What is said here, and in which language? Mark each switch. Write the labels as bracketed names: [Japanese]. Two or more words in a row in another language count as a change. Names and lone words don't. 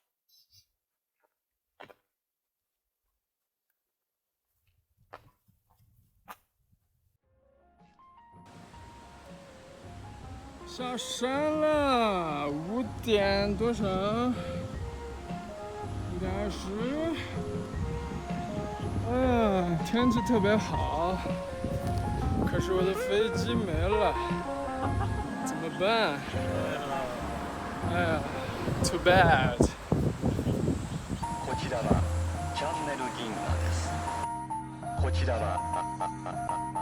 [Chinese] 下山了，5点多少？5点20。天气特别好，可是我的飞机没了，怎么办？哎呀 ， [English] too bad。 [Japanese] こちらはチャンネル銀河です。こちらは